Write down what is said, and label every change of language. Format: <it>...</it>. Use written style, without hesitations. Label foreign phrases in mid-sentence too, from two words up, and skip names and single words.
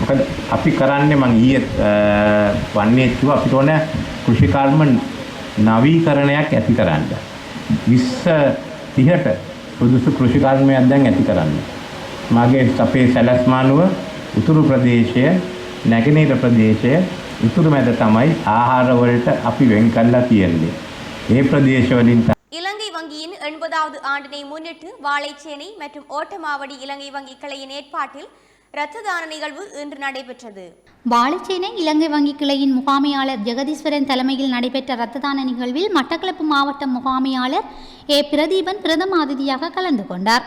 <si>මොකද අපි කරන්නේ මම ඊයේ වන්නේ කිව්වා අපිට ඕන කෘෂිකර්ම නවීකරණයක් ඇති කරන්න. 2030ට සුදුසු කෘෂිකර්මයක් දැන් ඇති කරන්න. මගේ අපේ සැලැස්මානුව උතුරු ප්‍රදේශය, නැගෙනහිර ප්‍රදේශය, උතුරු මැද තමයි ආහාර වලට අපි වෙන් කරලා තියෙන්නේ. මේ ප්‍රදේශවලින්</si> <ta>இலங்கை வங்கியின் 80வது ஆண்டினை முன்னிட்டு வாழைச்சேனை மற்றும் ஓட்டமாவடி இலங்கை வங்கி கிளையின் ஏற்பாட்டில் இரத்த தான நிகழ்வு இன்று நடைபெற்றது. வாழைச்சேனை இலங்கை வங்கி கிளையின் முகாமையாளர் ஜெகதீஸ்வரன் தலைமையில் நடைபெற்ற இரத்த தான நிகழ்வில் மட்டக்களப்பு மாவட்ட முகாமையாளர் பிரதீபன் பிரதம அதிதியாக கலந்து கொண்டார்.</ta>